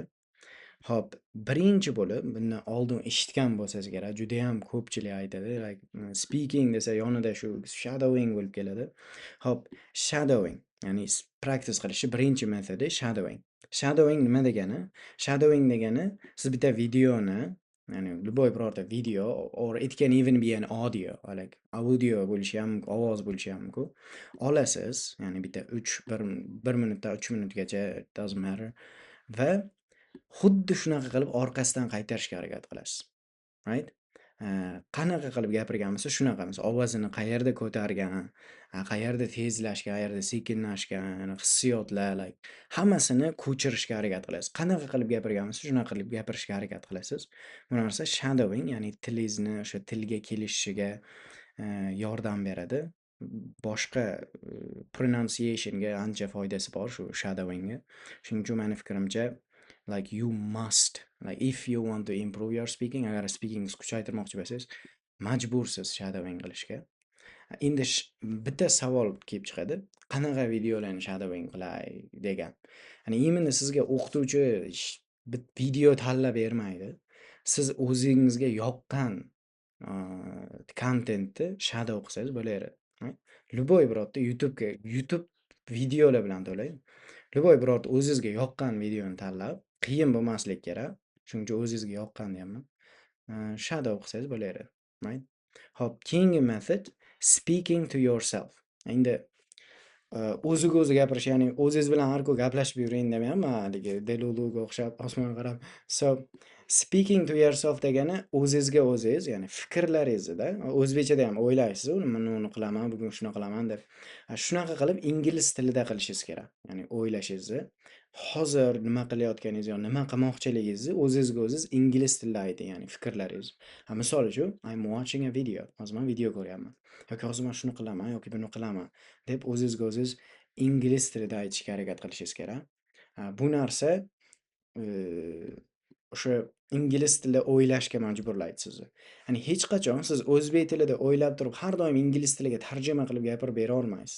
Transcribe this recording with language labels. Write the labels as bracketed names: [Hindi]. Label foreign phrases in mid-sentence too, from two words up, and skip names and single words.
[Uzbek] Xo'p, birinchi bo'lib bundan oldin eshitgan bo'lsangiz kerak, juda ham ko'pchilik aytadi, like speaking desa yonida shu shadowing bo'lib keladi. Xo'p, shadowing, ya'ni practice qilishni birinchi metodi shadowing. Shadowing nima degani? Shadowing degani siz bitta videoni, ya'ni любой birorta video [English] or it can even be an audio, like audio [Uzbek] bo'lishi ham mumkin, ovoz bo'lishi ham mumkin. Olasiz, ya'ni bitta 1 minutdan 3 minutgacha, [English] it doesn't matter, [Uzbek] va xuddi shunaqa qilib orqasidan qaytarishga harakat qilasiz. Right? Qanaqa qilib gapirgan bo'lsa shunaqa. Misol ovozini qayerda ko'targan, qayerda tezlashgan, qayerda sekinlashgan, hissiyotlar, like hammasini ko'chirishga harakat qilasiz. Qanaqa qilib gapirgan bo'lsa shunaqa qilib gapirishga harakat qilasiz. Bu narsa shadowing, ya'ni tilingizni o'sha tilga kelishiga yordam beradi. Boshqa pronunciationga ancha foydasi bor shu shadowingga. Shuning uchun meni fikrimcha [English] like you must, like if you want to improve your speaking, [Uzbek] agar speakingizni kuchaytirmoqchi bo'lsangiz, majbursiz shadowing qilishga. Endi bitta savol kelib chiqadi. Qanaqa videolarni shadowing qilay degan. Ya'ni imенно sizga o'qituvchi video tanlab bermaydi. Siz o'zingizga yoqqan kontentni shadow qilsangiz bo'laveradi. Любой birorta YouTube videolar bilan to'laydi. Любой birorta o'zingizga yoqqan videoni tanlab, qiyin bo'lmasligi kerak. Shuning uchun o'zingizga yoqqan deyapman. Shadow qilsangiz bo'laveradi, right? Xo'p, keyingi [English] method speaking to yourself. [Uzbek] Endi o'ziga o'zi gapirish, ya'ni o'zingiz bilan har kun gaplashib yuring demayapman, haligi Deluluga o'xshab osmonga qarab. [English] So, speaking to yourself [Uzbek] degani o'zingizga o'zingiz, ya'ni fikrlaringizni o'zbekchada ham o'ylaysiz, uni qilaman, bugun shuni qilaman deb. Shunaqa qilib ingliz tilida qilishingiz kerak. Ya'ni o'ylashingizni, hozir nima qilayotganingizni, nima qilmoqchiligingizni o'zingizga o'zingiz ingliz tilida ayting, ya'ni fikrlaringiz. Misol uchun, [English] I'm watching a video. [Uzbek] Hozir men video ko'ryapman. Yoki hozir men shuni qilaman yoki buni qilaman deb o'zingizga o'zingiz ingliz tilida aytishga harakat qilishingiz kerak. Bu narsa o'sha ingliz tilida o'ylashga majburlaydi sizni. Ya'ni hech qachon siz o'zbek tilida o'ylab turib, har doim ingliz tiliga tarjima qilib gapirib bera olmaysiz.